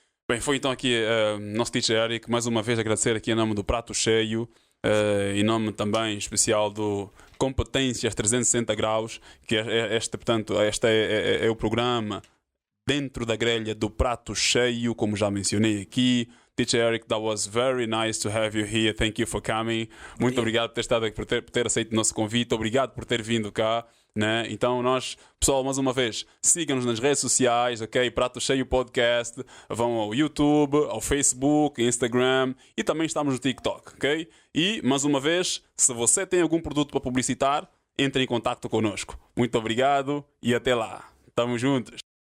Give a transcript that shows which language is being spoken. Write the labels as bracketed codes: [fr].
[pt] Bem, foi então aqui nosso Teacher Eric. Mais uma vez agradecer aqui em nome do Prato Cheio, em nome também especial do Competências 360 Graus, que portanto, este é o programa dentro da grelha do Prato Cheio, como já mencionei aqui. [en] Teacher Eric, that was very nice to have you here. Thank you for coming. [pt] Muito obrigado por ter estado aqui, por ter aceito o nosso convite. Obrigado por ter vindo cá. Né? Então pessoal, mais uma vez, sigam-nos nas redes sociais, ok? Prato Cheio Podcast. Vão ao YouTube, ao Facebook, Instagram e também estamos no TikTok, ok? E, mais uma vez, se você tem algum produto para publicitar, entre em contato connosco. Muito obrigado e até lá. Estamos juntos.